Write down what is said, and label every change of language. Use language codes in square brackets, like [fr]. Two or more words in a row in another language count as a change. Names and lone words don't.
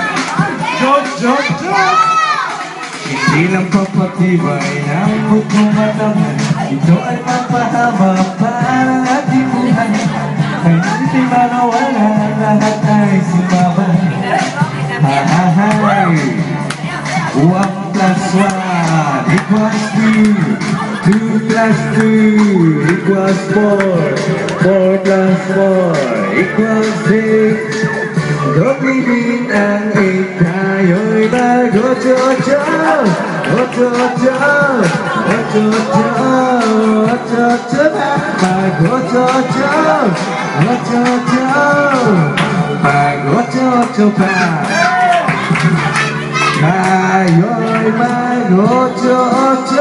[tl] Jog! Hindi lang papatibay ng buko mataman. Ito ay mapahaba para ating buhay. Kaya hindi manawala, lahat ay sumabay. [en] Ha-ha-hay! 1 plus 1 equals 2. 2 plus 2 equals 4. 4 plus 4 equals 6. [tl] Gawin ang 8 tayo'y mag-otso-otso. Otso-otso, otso-otso, otso-otso na. Mag-otso-otso, otso-otso, mag-otso-otso pa. Tayo'y mag-otso-otso.